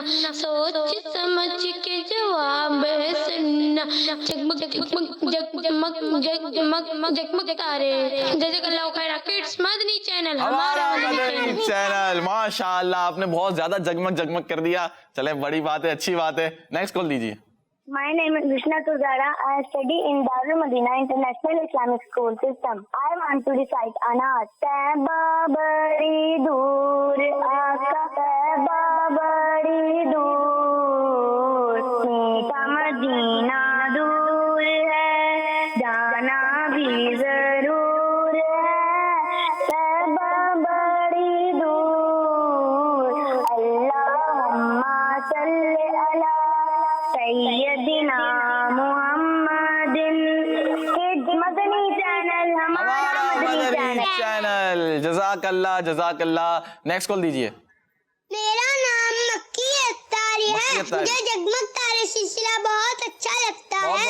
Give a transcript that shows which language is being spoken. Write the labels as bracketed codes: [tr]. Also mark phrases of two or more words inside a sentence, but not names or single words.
[ur] سوچ سمجھ کے جواب ہے سننا. جگمگ جگمگ جگمگ جگمگ جگمگ تارے. [ar] جزاک اللہ خیر. [ur] کڈس مدنی چینل, ہمارا مدنی چینل. [ar] ماشاء اللہ, [ur] آپ نے بہت زیادہ جگمگ جگمگ کر دیا. چلے بڑی بات ہے, اچھی بات ہے. [en] next call [ur] دیجیے. [en] My name is Vishna Tuzara. I study in Darul Madina International Islamic School System. I want to recite Anat. [ur] طیبہ بڑی دور، آقا طیبہ بڑی دور، میٹھا مدینہ دور ہے، جانا بھی ضرور ہے. طیبہ بڑی دور, [ar] اللهم صل على سیدنا محمد. [ur] مدنی چینل, ہمارا مدنی چینل. [ar] جزاک اللہ, جزاک اللہ. [en] next call [ur] دیجیے. میرا نام مکی اختاری ہے. مجھے جگمگ تارے سلسلہ بہت اچھا لگتا ہے.